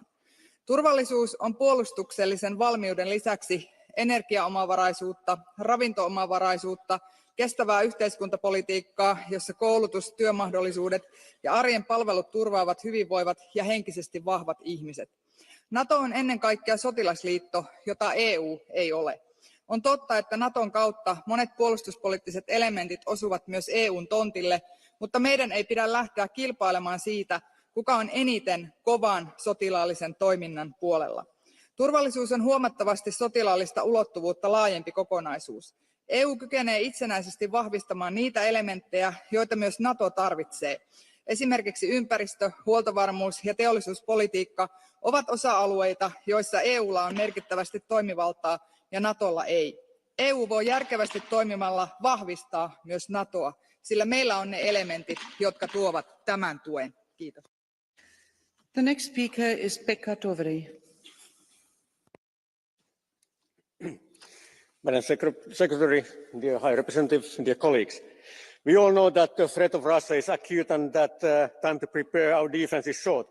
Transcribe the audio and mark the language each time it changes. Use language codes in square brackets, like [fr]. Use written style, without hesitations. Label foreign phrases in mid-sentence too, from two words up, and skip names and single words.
[fi] Turvallisuus on puolustuksellisen valmiuden lisäksi energiaomavaraisuutta, ravinto-omavaraisuutta, kestävää yhteiskuntapolitiikkaa, jossa koulutus, työmahdollisuudet ja arjen palvelut turvaavat hyvinvoivat ja henkisesti vahvat ihmiset. NATO on ennen kaikkea sotilasliitto, jota EU ei ole. On totta, että Naton kautta monet puolustuspoliittiset elementit osuvat myös EUn tontille, mutta meidän ei pidä lähteä kilpailemaan siitä, kuka on eniten kovan sotilaallisen toiminnan puolella. Turvallisuus on huomattavasti sotilaallista ulottuvuutta laajempi kokonaisuus. EU kykenee itsenäisesti vahvistamaan niitä elementtejä, joita myös NATO tarvitsee. Esimerkiksi ympäristö, huoltovarmuus ja teollisuuspolitiikka ovat osa-alueita, joissa EUlla on merkittävästi toimivaltaa ja NATOlla ei. EU voi järkevästi toimimalla vahvistaa myös NATOa, sillä meillä on ne elementit, jotka tuovat tämän tuen. Kiitos. [en] The next speaker is Pekka Toveri. Madam Secretary, dear High Representative, dear colleagues, we all know that the threat of Russia is acute and that time to prepare our defense is short.